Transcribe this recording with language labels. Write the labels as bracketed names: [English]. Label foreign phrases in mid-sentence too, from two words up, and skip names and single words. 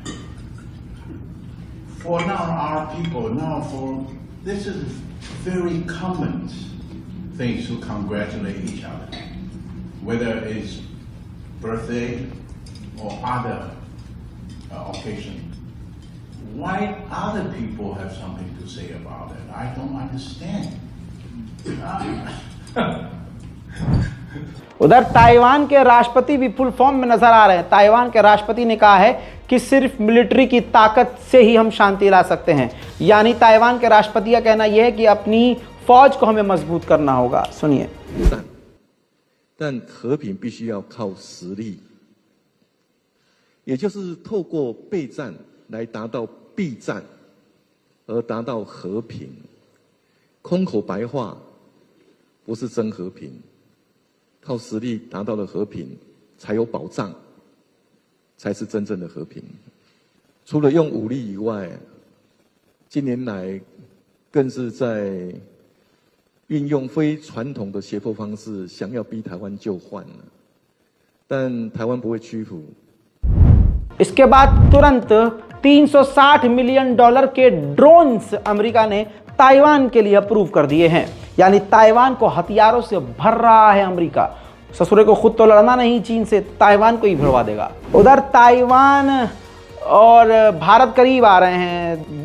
[English] For now, our people this is very common things to congratulate each other, whether it's birthday or other occasion. Why other people have something to say about it? I don't understand. [Hindi] उधर ताइवान के राष्ट्रपति भी [English] full form [Hindi] में नजर आ रहे हैं। ताइवान के राष्ट्रपति ने कहा है कि सिर्फ मिलिट्री की ताकत से ही हम शांति ला सकते हैं। यानी ताइवान के राष्ट्रपति का कहना यह है कि अपनी फौज को हमें मजबूत करना होगा। सुनिए। [Chinese] 但和平必须要靠实力，也就是透过备战来达到避战，而达到和平。空口白话不是真和平，靠实力达到了和平，才有保障，才是真正的和平。除了用武力以外，近年来更是在运用非传统的胁迫方式，想要逼台湾就范了，但台湾不会屈服。 [Hindi] इसके बाद तुरंत $360 मिलियन के ड्रोन्स अमेरिका ने ताइवान के लिए अप्रूव कर दिए हैं। यानी ताइवान को हथियारों से भर रहा है अमेरिका। ससुरे को खुद तो लड़ना नहीं चीन से, ताइवान को ही भिड़वा देगा। उधर ताइवान और भारत करीब आ रहे हैं।